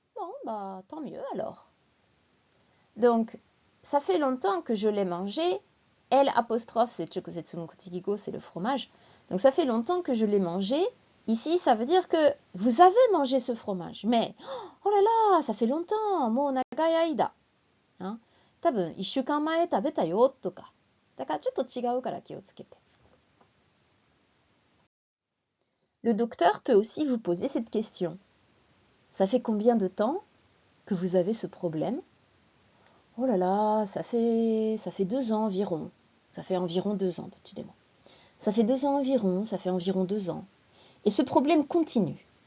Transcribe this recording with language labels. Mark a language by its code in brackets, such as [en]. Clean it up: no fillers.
[fr] Bon, bah tant mieux alors. Donc, ça fait longtemps que je l'ai mangé. L apostrophe, c'est [ja] chokusetsu no kotigigo, [fr] c'est le fromage. Donc, ça fait longtemps que je l'ai mangé. Ici, ça veut dire que vous avez mangé ce fromage. Mais, oh là là, ça fait longtemps. [ja] Mou nagai aida. Tabun, 1週間前食べたよとか。だからちょっと違うから気をつけて。 [fr] Le docteur peut aussi vous poser cette question. Ça fait combien de temps que vous avez ce problème? Oh là là, ça fait 2 ans environ. Ça fait environ 2 ans, décidément. Ça fait 2 ans environ, ça fait environ 2 ans. Et ce problème continue.